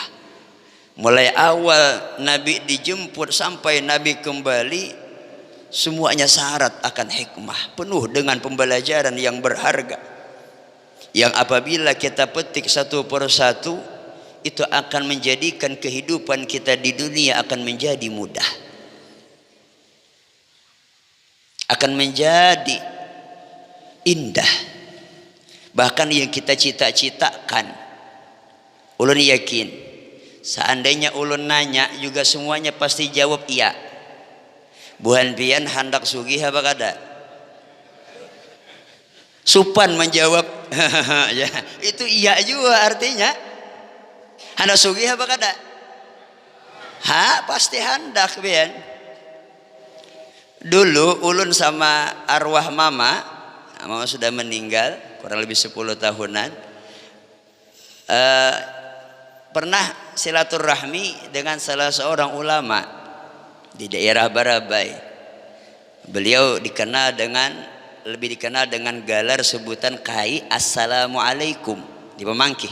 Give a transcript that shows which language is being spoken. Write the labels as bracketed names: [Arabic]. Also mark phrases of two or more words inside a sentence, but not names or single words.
[Indonesian] Mulai awal Nabi dijemput sampai Nabi kembali, semuanya syarat akan hikmah, penuh dengan pembelajaran yang berharga, yang apabila kita petik satu persatu itu akan menjadikan kehidupan kita di dunia akan menjadi mudah, akan menjadi indah, bahkan yang kita cita-citakan. Ulun yakin seandainya ulun nanya juga semuanya pasti jawab iya. [Banjar] Buhan pian hendak sugih apa kada? Supan menjawab ya, itu iya juga artinya. Hendak sugih apa kada? Pasti hendak pian. [Indonesian] Dulu ulun sama arwah mama sudah meninggal kurang lebih 10 tahunan, pernah silaturahmi dengan salah seorang ulama di daerah Barabai. Beliau lebih dikenal dengan gelar sebutan Kai Assalamualaikum di Pemangkih.